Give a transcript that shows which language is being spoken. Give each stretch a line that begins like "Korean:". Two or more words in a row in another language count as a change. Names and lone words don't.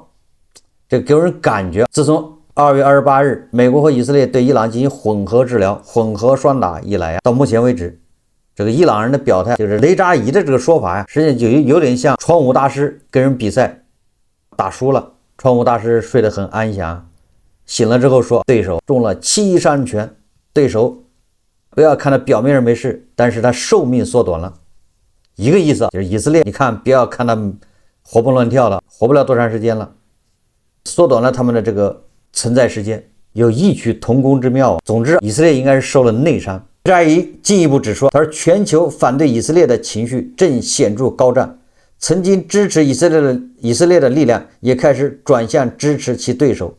Chinese: 這給人感覺，自從2月28日美國和以色列對伊朗進行混合治療、混合雙打以來到目前為止，這個伊朗人的表態，就是雷扎伊的这個說法實際上就有點像創武大師跟人比賽打輸了，創武大師睡得很安詳，醒了之後說對手中了7傷拳，對手不要看他表面上沒事，但是他壽命縮短了，一個意思，就是以色列你看不要看他活蹦亂跳了，活不了多長時間了，縮短了他們的這個存在時間，有異曲同工之妙。總之以色列應該是受了內傷。雷扎伊進一步指出，他說全球反對以色列的情緒正顯著高漲，曾經支持以色列的力量也開始轉向支持其對手。